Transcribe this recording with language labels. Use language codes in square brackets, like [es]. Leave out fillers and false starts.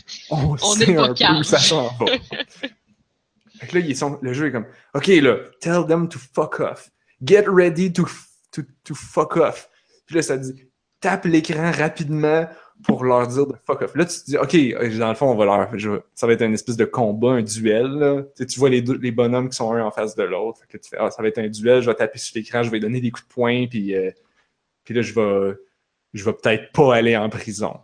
[fr] On sait un peu où ça s'en va. Fait que là, le jeu est comme... [en] OK, là, tell them to fuck off. Get ready to fuck off. [fr] Puis là, ça dit... Tape l'écran rapidement pour leur dire de fuck off. Là, tu te dis... OK, dans le fond, ça va être une espèce de combat, un duel, là. Tu vois les bonhommes qui sont un en face de l'autre. Fait que tu fais... Ah, ça va être un duel. Je vais taper sur l'écran. Je vais donner des coups de poing. Puis là, je vais peut-être pas aller en prison.